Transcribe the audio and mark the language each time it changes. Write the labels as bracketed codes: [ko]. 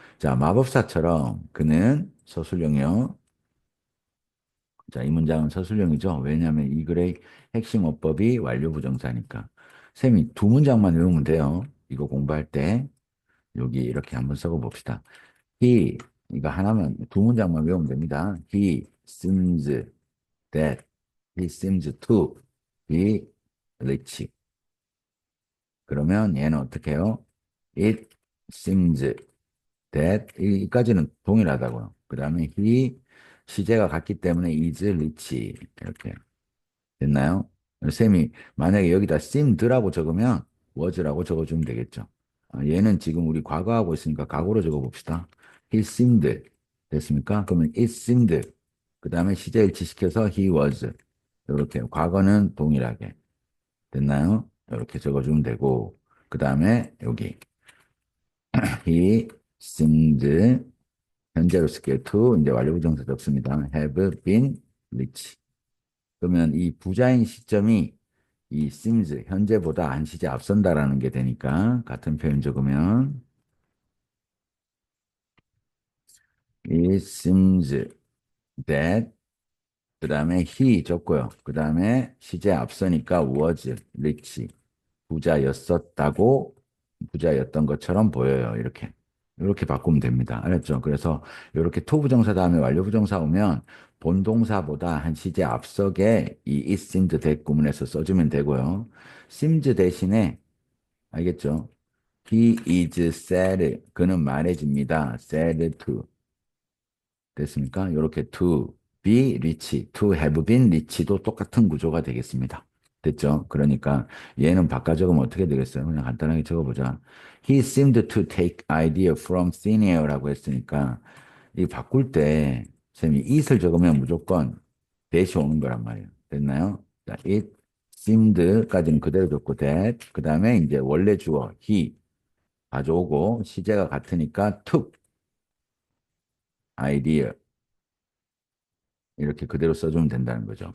[ko] 자, 마법사처럼 그는 서술형이요. 자, 이 문장은 서술형이죠. 왜냐하면 이 글의 핵심 어법이 완료부정사니까. 쌤이 두 문장만 외우면 돼요. 이거 공부할 때 여기 이렇게 한번 써고 봅시다. He, 이거 하나만 두 문장만 외우면 됩니다. [en] He seems that he seems to be rich. [ko] 그러면 얘는 어떻게 해요? [en] It seems that [ko] 이까지는 동일하다고요. 그 다음에 he 시제가 같기 때문에 [en] is rich [ko] 이렇게 됐나요? 쌤이 만약에 여기다 seemed라고 적으면 was라고 적어주면 되겠죠. 얘는 지금 우리 과거하고 있으니까 과거로 적어봅시다. [en] He seemed [ko] 됐습니까? 그러면 [en] it seemed [ko] 그 다음에 시제 일치시켜서 [en] he was [ko] 이렇게 과거는 동일하게 됐나요? 이렇게 적어주면 되고 그 다음에 여기 [en] he seemed [ko] 현재로 쓸게요. to 이제 완료부정사 적습니다. [en] have been rich. [ko] 그러면 이 부자인 시점이 이 seems 현재보다 한 시제 앞선다라는 게 되니까 같은 표현 적으면 [en] it seems that [ko] 그 다음에 he 적고요. 그 다음에 시제 앞서니까 [en] was rich [ko] 부자였었다고 부자였던 것처럼 보여요. 이렇게 바꾸면 됩니다. 알았죠? 그래서 이렇게 토부정사 다음에 완료부정사 오면 본동사보다 한 시제 앞서게 이 is seemed that 구문에서 써주면 되고요. seems 대신에 알겠죠? [en] He is said [ko] 그는 말해집니다. [en] said to [ko] 됐습니까? 이렇게 [en] to be rich, to have been rich도 [ko] 똑같은 구조가 되겠습니다. 됐죠? 그러니까 얘는 바꿔 적으면 어떻게 되겠어요? 그냥 간단하게 적어보자. [en] He seemed to take idea from thin air [ko] 라고 했으니까 이 바꿀 때 쌤이 it을 적으면 무조건 that이 오는 거란 말이에요. 됐나요? 자, it seemed까지는 그대로 적고 that 그 다음에 이제 원래 주어 he 가져오고 시제가 같으니까 [en] took idea [ko] 이렇게 그대로 써주면 된다는 거죠.